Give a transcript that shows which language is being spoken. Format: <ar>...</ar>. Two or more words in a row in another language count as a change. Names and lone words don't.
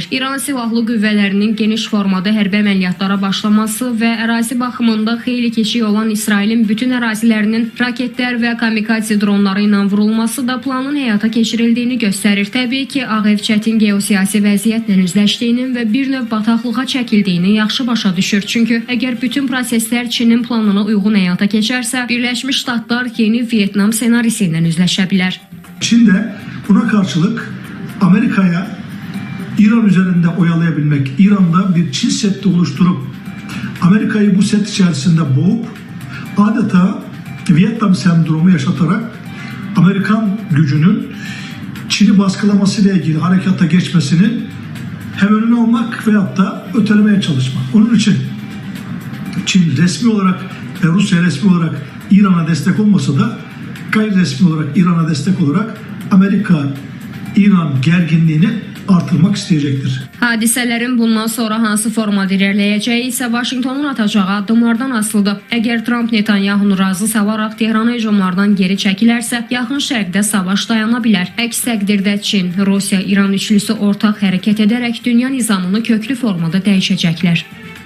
<az>İran silahlı qüvvələrinin geniş formada hərbi əməliyyatlara başlaması və ərazi baxımında xeyli kiçik olan İsrailin bütün ərazilərinin raketlər və kamikaze dronları ilə vurulması da planın həyata keçirildiyini göstərir. Təbii ki, Ağ Ev çətin geosiyasi vəziyyətlə üzləşdiyinin və bir növ bataqlığa çəkildiyini yaxşı başa düşür. Çünki əgər bütün proseslər Çinin planına uyğun həyata keçərsə, Birləşmiş Ştatlar yeni Vietnam senarisi ilə üzləşə bilər.</az> <tr>Çin de buna karşılık Amerika'ya İran üzerinde oyalayabilmek, İran'da bir Çin setti oluşturup Amerika'yı bu set içerisinde boğup adeta Vietnam sendromu yaşatarak Amerikan gücünün Çin'i baskılamasıyla ilgili harekata geçmesinin hem önünü almak veyahut da ötelemeye çalışmak. Onun için Çin resmi olarak ve Rusya resmi olarak İran'a destek olmasa da gayri resmi olarak İran'a destek olarak Amerika-İran gerginliğini artırmak isteyecektir.</tr> <az>Hadisələrin bundan sonra hansı formada irəliləyəcəyi isə Vaşinqtonun atacağı addımlardan asılıdır. Əgər Tramp Netanyahunu razı salaraq Tehrana hücumlardan geri çəkilərsə, yaxın şərqdə savaş dayana bilər. Əks təqdirdə Çin, Rusiya, İran üçlüsü ortaq hərəkət edərək dünya nizamını köklü formada dəyişəcəklər.</az>